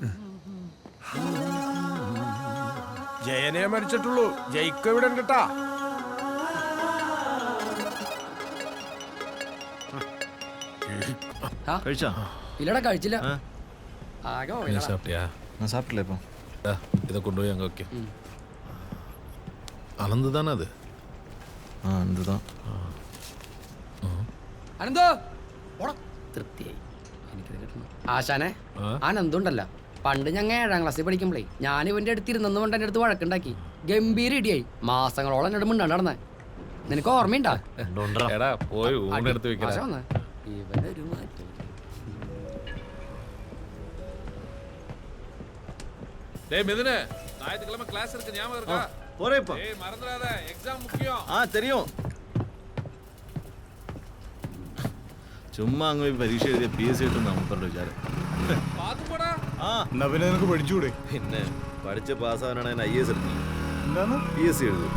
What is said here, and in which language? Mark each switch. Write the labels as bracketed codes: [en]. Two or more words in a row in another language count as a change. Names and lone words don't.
[ml] ജയനെ മരിച്ചിട്ടുള്ളൂ, ജയിക്ക് ഇവിടെ ഉണ്ട് ട്ടാ. കഴിച്ചാ? ഇല്ലടാ കഴിച്ചില്ല. ഞാൻ സാപ്പിട്ടില്ല ഇപ്പൊ. [ta] இதை கொண்டு போய் அங்கே வைக்க அனந்து தானே அது [ml] എന്തുതാ അനന്തോ തൃപ്തിയായി. ആശാനെ അനന്തുണ്ടല്ല, പണ്ട് ഞങ്ങൾ 7ാം ക്ലാസ്സിൽ പഠിക്കുമ്പോഴേ ഞാൻ ഇവന്റെ അടുത്ത് ഇരുന്നെന്നുകൊണ്ട് എൻ്റെ അടുത്ത് വഴക്കുണ്ടാക്കി. ഗംഭീര ഇടിയായി. മാസങ്ങളോളം എന്നോട് മിണ്ടാണ്ട് നടന്നേ. നിനക്ക് ഓർമ്മയുണ്ടാ? എടാ പോയി ഊണെടുത്ത് വെക്കണ. ഇവനൊരു മാറ്റം. [ta] டேய் மிதுனே, ஞாயிற்றுக்கிழமை கிளாஸ் இருக்கு, ஞாபகம் இருக்கா? போறேப்பா. ஏய் மறந்துடாத, எக்ஸாம் முக்கியம். தெரியும். [ml] ചുമ്മാ അങ്ങ് പോയി പരീക്ഷ എഴുതിയ PSC കിട്ടും നമുക്കുള്ള വിചാരം. [ta] பாத்து போடா. [ml] എന്നാ പിന്നെ നിനക്ക് പഠിച്ചുകൂടെ? പിന്നെ പഠിച്ച് പാസ്സാവനാണ് IAS എടുത്തത്. എന്താണ്? PSC എഴുതും.